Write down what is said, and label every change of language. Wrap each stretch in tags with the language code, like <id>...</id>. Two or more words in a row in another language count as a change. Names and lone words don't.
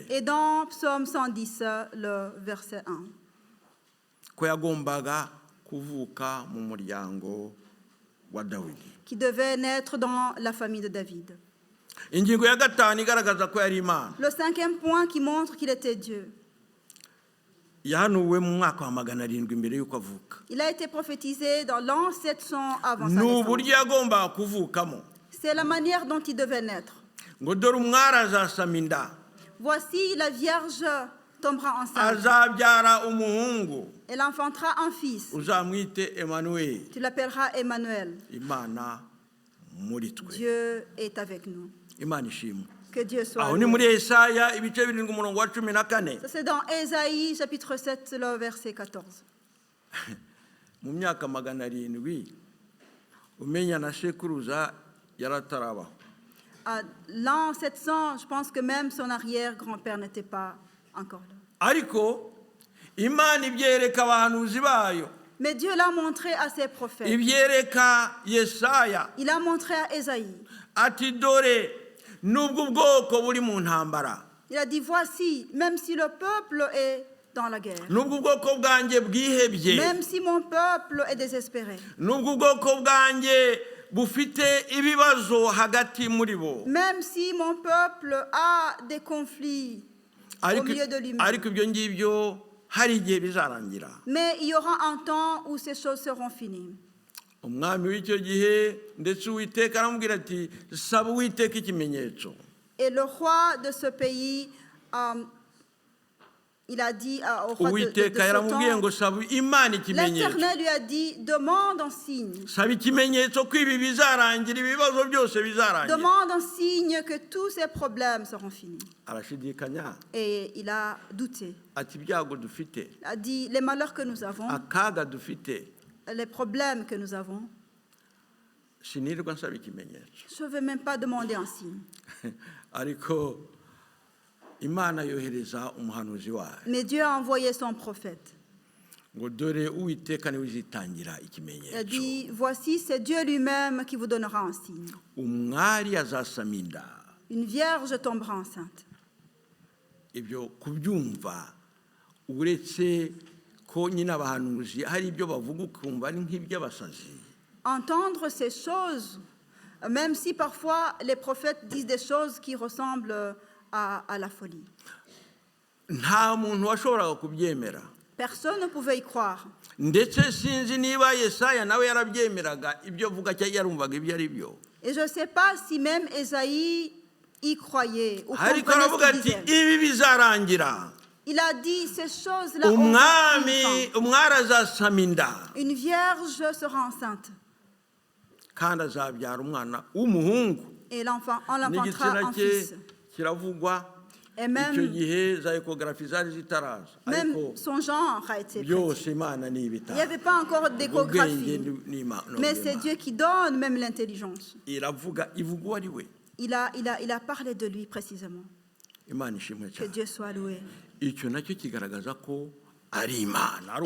<fr>Et dans Psaume 110, le verset 1.</fr> <rw>Ko yagombaga kuvuka mu muryango wa Dawidi.</rw> <fr>Qui devait naître dans la famille de David.</fr> <rw>Ingingo ya gatanu igaragaza ko yari Imana.</rw> <fr>Le cinquième point qui montre qu'il était Dieu.</fr> <rw>Yahanuwe mu mwaka wa 700 mbere y'uko avuka.</rw> <fr>Il a été prophétisé dans l'an 700 avant sa</fr> <rw>N'uburyo</rw> <fr>naissance.</fr> <rw>yagombaga kuvukamo.</rw> <fr>C'est la manière dont il devait naître.</fr> <rw>Ngo dore umwari azasama inda.</rw> <fr>Voici, la Vierge tombera enceinte.</fr> <rw>Azabyara umuhungu.</rw> <fr>Elle enfantera un fils.</fr> <rw>Uzamwite Emmanuel.</rw> <fr>Tu l'appelleras Emmanuel.</fr> <rw>Imana muri twe.</rw> <fr>Dieu est avec nous.</fr> <rw>Imana ishimwe.</rw> <fr>Que Dieu soit</fr> <rw>Aho ni</rw> <fr>loué.</fr> <rw>muri Yesaya ibice 7 umurongo wa 14.</rw> <fr>Ça, c'est dans Ésaïe, chapitre 7, le verset 14.</fr> <rw>Mu myaka 700 umenya na sekuruza yaratarabaho.</rw> <fr>À l'an 700, je pense que même son arrière-grand-père n'était pas encore là.</fr> <rw>Ariko Imana ibyereka abahanuzi bayo.</rw> <fr>Mais Dieu l'a montré à ses prophètes.</fr> <rw>Ibyereka Yesaya.</rw> <fr>Il a montré à Ésaïe.</fr> <rw>Ati dore nubwo ubwoko buri mu ntambara.</rw> <fr>Il a dit, voici, même si le peuple est dans la guerre,</fr> <rw>Nubwo ubwoko bwanjye bwihebye.</rw> <fr>même si mon peuple est désespéré,</fr> <rw>Nubwo ubwoko bwanjye bufite ibibazo hagati muri bo.</rw> <fr>même si mon peuple a des conflits au milieu de lui-même,</fr> <rw>ariko ibyo ngibyo hari igihe bizarangira.</rw> <fr>mais il y aura un temps où ces choses seront finies.</fr> <rw>Umwami w'icyo gihe ndetse Uwiteka aramubwira ati saba Uwiteka ikimenyetso.</rw> <fr>Et le roi de ce pays, il a dit au roi de</fr> <rw>Uwiteka</rw> <fr>ce</fr> <rw>yaramubwiye</rw> <fr>temps,</fr> <rw>ngo saba Imana ikimenyetso.</rw> <fr>l'Éternel lui a dit, demande un signe.</fr> <rw>Saba ikimenyetso ko ibi bizarangira, ibibazo byose bizarangira.</rw> <fr>Demande un signe que tous ces problèmes seront finis.</fr> <rw>Arashidikanya</rw> <fr>Et il a douté.</fr> <rw>ati ibyago dufite,</rw> <fr>Il a dit, les malheurs que nous avons,</fr> <rw>akaga dufite,</rw> <fr>les problèmes que nous avons,</fr> <rw>sinirwa nsaba ikimenyetso.</rw> <fr>je ne vais même pas demander un signe.</fr> <rw>Ariko Imana yohereza umuhanuzi wayo</rw> <fr>Mais Dieu a envoyé son prophète.</fr> <rw>ngo dore uwiteka niwe uzitangira</rw> <fr>Il</fr> <rw>ikimenyetso</rw> <fr>dit, voici, c'est Dieu lui-même qui vous donnera un signe.</fr> <rw>umwari azasama inda.</rw> <fr>Une vierge tombera enceinte.</fr> <rw>Ibyo kubyumva uretse ko nyine abahanuzi hari ibyo bavuga ukumva ari nk'iby'abasazi.</rw> <fr>Entendre ces choses, même si parfois les prophètes disent des choses qui ressemblent à la folie.</fr> <rw>Nta muntu washoboraga kubyemera.</rw> <fr>Personne ne pouvait y croire.</fr> <rw>Ndetse sinzi niba Yesaya nawe yarabyemeraga ibyo vuga cyangwa yarumvaga ibyo ari byo.</rw> <fr>Et je ne sais pas si même Ésaïe y croyait ou</fr> <rw>Ariko</rw> <fr>comprenait</fr> <rw>aravuga</rw> <fr>ce qu'il</fr> <rw>ati</rw> <fr>disait.</fr> <rw>ibi bizarangira.</rw> <fr>Il a dit ces choses-là.</fr> <rw>Umwari azasama inda.</rw> <fr>Une vierge sera enceinte.</fr> <rw>Kandi azabyara umwana w'umuhungu.</rw> <fr>Et l'enfant, on l'enfantera un fils.</fr> <rw>Kiravugwa.</rw> <fr>Et</fr> <rw>Icyo gihe za échographie zari zitaraza.</rw> <fr>même son genre a été</fr> <rw>byose</rw> <fr>prédit.</fr> <rw>Imana ni</rw> <fr>Il n'y</fr> <rw>ibitabo.</rw> <fr>avait pas encore d'échographie. Mais c'est Dieu. Dieu qui donne même l'intelligence.</fr> <rw>Iravuga ivuga uwo ari we.</rw> <fr>Il a parlé de lui précisément.</fr> <rw>Imana ishimwe</rw> <fr>Que</fr> <rw>cyane.</rw> <fr>Dieu soit loué.</fr> <rw>Icyo nacyo kigaragaza ko ari Imana, ari</rw>